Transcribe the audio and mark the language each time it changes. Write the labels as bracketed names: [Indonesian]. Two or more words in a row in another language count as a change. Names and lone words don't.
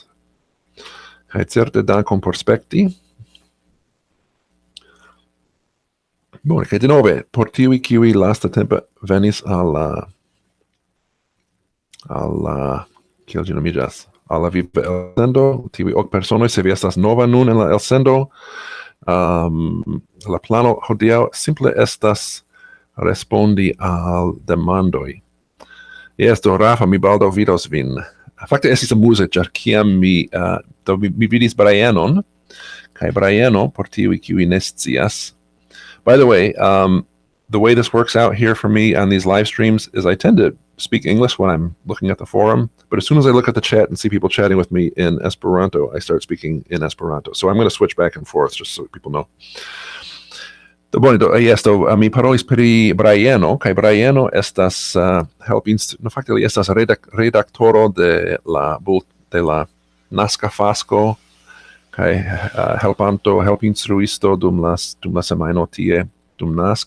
[Esperanto] Kaj certe dankon por spekti. Bone, kaj denove, por tiuj, kiuj lastatempe venis al kiel ĝi nomiĝas, al la viva elsendo, tiuj ok personoj, se vi estas nova nun en la elsendo, la plano hodiaŭ simple estas respondi al demandoj. Jes, do Rafa, mi baldaŭ vidos vin. Fakte estis amuze, ĉar kiam mi vidis Brianon, kaj Briano, por tiuj, kiuj ne scias. [English] By the way this works out here for me on these live streams is I tend to speak English when I'm looking at the forum, but as soon as I look at the chat and see people chatting with me in Esperanto, I start speaking in Esperanto. So I'm going to switch back and forth just so people know. [Esperanto] Mi parolis pri Briano, kaj Briano estas fakte li estas redaktoro de la Naska Fasco, kaj helpinstruisto dum la semajno tie dum nask.